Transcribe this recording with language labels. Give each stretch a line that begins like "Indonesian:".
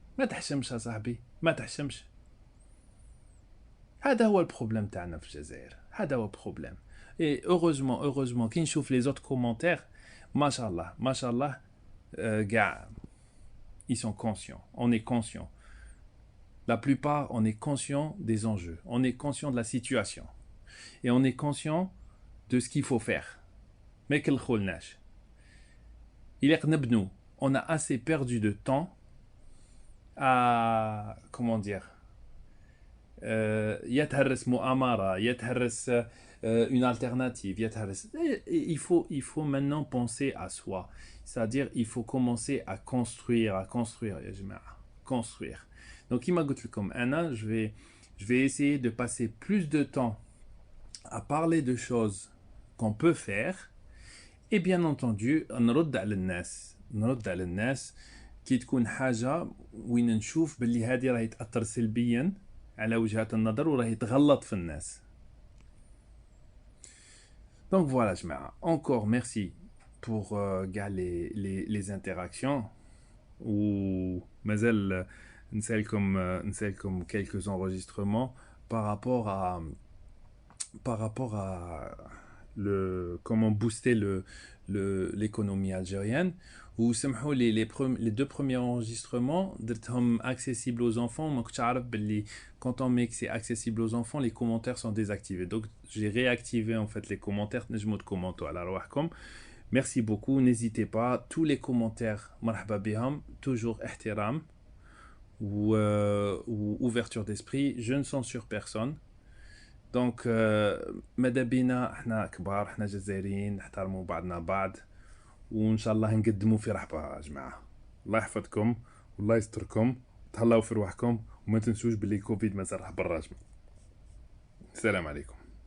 Arabic: ما تحشمش يا صاحبي، ما تحشمش. هذا هو البروبليم تاعنا في الجزائر، هذا هو البروبليم.
French: اي اوروزمون
Arabic: كي نشوف
French: لي زوت كومونتير
Arabic: ما شاء الله كاع
French: ils sont conscients, on est conscient. La plupart, on est conscient des enjeux, on est conscient de la situation et on est conscient de ce qu'il faut faire. Mais quel kholnash. Il est nabnou, on a assez perdu de temps à comment dire
Arabic: يتهرس مؤامرة، يتهرس
French: une alternative،
Arabic: يتهرس.
French: Il faut maintenant penser à soi. C'est-à-dire il faut commencer à construire
Arabic: يا جماعة،
French: construire. Donc
Arabic: كيما قلت لكم أنا
French: je vais essayer de passer plus de temps à parler de choses qu'on peut faire et bien entendu
Arabic: نرد على الناس كي تكون حاجة وين نشوف باللي هذه راهي تأثر سلبيا على وجهات النظر وراهي تغلط في الناس.
French: Donc voilà
Arabic: جماعة،
French: encore merci pour les interactions.
Arabic: ومازال نسالكم
French: quelques enregistrements par rapport à le comment booster l'économie algérienne.
Arabic: وسمحوا لي
French: les deux premiers enregistrements
Arabic: درتهم
French: accessibles aux enfants.
Arabic: ما كنتش عارف باللي
French: quand on met que c'est accessible aux enfants les commentaires sont désactivés, donc j'ai réactivé en fait les commentaires.
Arabic: نجموا تكومونتوا على رواحكم.
French: Merci beaucoup, n'hésitez pas, tous les commentaires
Arabic: مرحبا بهم,
French: toujours
Arabic: احترام
French: ou ouverture d'esprit, je ne censure personne.
Arabic: Donc ماذا بينا احنا كبار، احنا جزائريين نحترموا بعضنا بعض وان شاء الله نقدموا في رحبه يا جماعه. الله يحفظكم والله يستركم، تهلاو في رواحكم وما تنسوش باللي كوفيد مازال راح برا. السلام عليكم.